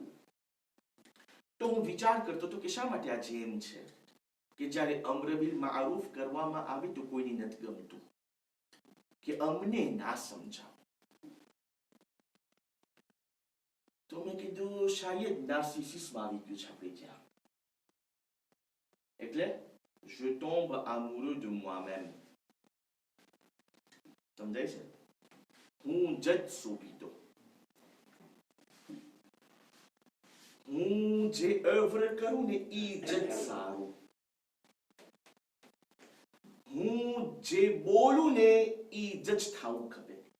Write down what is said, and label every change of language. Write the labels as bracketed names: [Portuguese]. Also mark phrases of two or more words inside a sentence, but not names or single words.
[Gujarati] તો હું વિચાર કરતો હતો કે શા માટે આ જેમ છે કે જ્યારે [Arabic] أمر بالمعروف [Gujarati] કરવામાં આવે તો કોઈને નથી ગમતું કે અમને ના સમજાવ. તો મેં કીધું શાયદ નાર્સિસિસમ આવી ગયું છે આપણે ત્યાં. એટલે [French] je tombe amoureux de moi-même. [Gujarati] સમજાય છે? હું જજ સોંપીતો, હું જે ઓવર કરું ને એ જજ સારું, હું જે બોલું ને એ જજ થવું ખપે.